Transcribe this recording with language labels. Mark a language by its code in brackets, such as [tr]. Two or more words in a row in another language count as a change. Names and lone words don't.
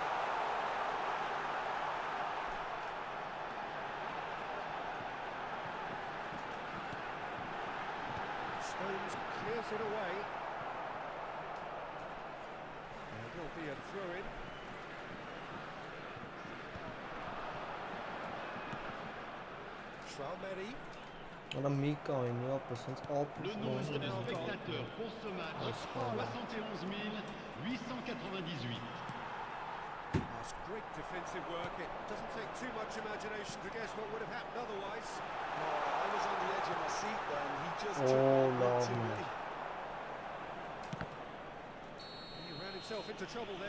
[en] Stones clears it away. There will be a throw-in. Traumeri. [hy] Արա մի կայնի ապս հենց ապուս [fr] Le nombre de ոնց spectateurs pour ce match, 71 898. [en] That's great defensive work. It doesn't take too much imagination to guess what would have happened otherwise. I was on the edge of my seat then. He just Oh, took one love too me. many. He ran himself into trouble there.